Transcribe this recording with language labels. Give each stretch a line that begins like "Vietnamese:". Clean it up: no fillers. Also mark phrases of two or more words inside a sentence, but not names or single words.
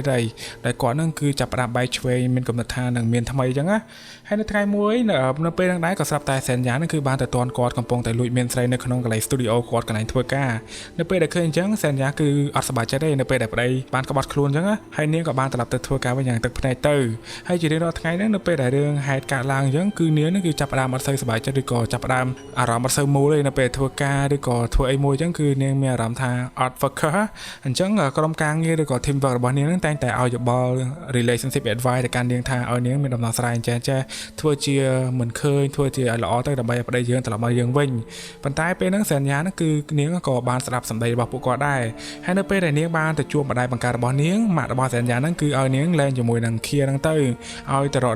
Khmer: ដែលគាត់ហ្នឹងគឺចាប់ផ្ដើមបែកឆ្វេងមានកំណត់ថានឹងមានថ្មីអញ្ចឹងណាហើយនៅថ្ងៃមួយនៅពេលហ្នឹងដែរក៏ស្រាប់តែសែនយ៉ាហ្នឹងគឺបានទៅទាន់គាត់កំពុងតែលួចមានស្រីនៅក្នុងកន្លែង studio គាត់កន្លែងធ្វើការនៅពេលដែលឃើញអញ្ចឹងសែនយ៉ាគឺអត់សប្បាយចិត្តទេនៅពេលដែលប្តីបានក្បត់ខ្លួនអញ្ចឹងហើយនាងក៏បានត្រឡប់ទៅធ្វើការវិញយ៉ាងទឹកភ្នែកទៅហើយជារៀងរាល់ថ្ងៃហ្នឹងនៅពេលដែលរឿងហេតុកើតឡើងអញ្ចឹងគឺនាងហ្នឹងគឺចាប់ផ្ដើមអត់សូវសប្បាយចិត្តឬក៏ចាប់ផ្ដើមអារម្មណ៍អត់សូវមូលទេនៅពេលធ្វើការឬ ក៏ធ្វើអីមួយអញ្ចឹងគឺនាងមានអារម្មណ៍ថាអត់ focus អញ្ចឹងក្រុមការងារឬក៏
English: team work
Khmer: របស់នាងហ្នឹងតែងតែឲ្យយោបល់
English: relationship advice
Khmer: ទៅកាន់នាងថាឲ្យនាងមានដំណោះស្រាយចេះធ្វើជាមិនឃើញធ្វើជាឲ្យល្អទៅដើម្បីឲ្យប្តីយើងត្រឡប់មកយើងវិញប៉ុន្តែពេល ហ្នឹងសែនយ៉ាហ្នឹងគឺនាងក៏បានស្ដាប់សម្ដីរបស់ពួកគាត់ដែរហើយនៅពេលដែលនាងបានទៅជួបម្ដាយបង្ការរបស់នាងម៉ាក់របស់សែនយ៉ាហ្នឹងគឺឲ្យនាងលែងជាមួយនឹងឃាហ្នឹងទៅឲ្យទៅរក